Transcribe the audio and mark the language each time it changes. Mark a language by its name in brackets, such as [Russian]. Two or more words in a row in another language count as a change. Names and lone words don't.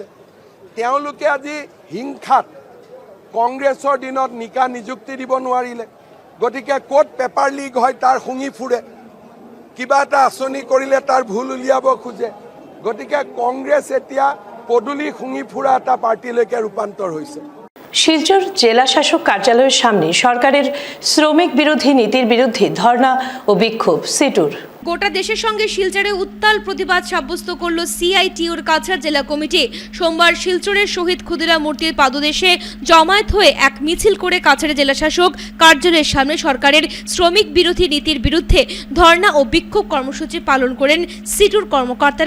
[Assamese] তেওঁলোকে আজি হিংসাত কংগ্ৰেছৰ দিনত নিকা নিযুক্তি দিব নোৱাৰিলে। গতিকে ক'ত পেপাৰ লিক হয় তাৰ শুঙি ফুৰে, কিবা এটা আঁচনি কৰিলে তাৰ ভুল উলিয়াব খোজে। গতিকে কংগ্ৰেছ এতিয়া পদুলি শুঙি ফুৰা এটা পার্টিলৈকে রূপান্তর হয়েছে। [Bangla] শিলচর জেলা শাসক কার্যালয়ের সামনে সরকারের শ্রমিক বিরোধী নীতির বিরুদ্ধে ধর্ণা ও বিক্ষোভ সিটুর। গোটা দেশের সঙ্গে শিলচরে উত্তাল প্রতিবাদ সাব্যস্ত করল সিআইটিউর কাছাড় জেলা কমিটি। সোমবার শিলচরের শহীদ ক্ষুদিরাম মূর্তির পাদদেশে জমায়েত হয়ে এক মিছিল করে কাছাড় জেলা শাসক কার্যালয়ের সামনে সরকারের শ্রমিক বিরোধী নীতির বিরুদ্ধে ধর্ণা ও বিক্ষোভ কর্মসূচি পালন করেন সিটুর কর্মকর্তারা।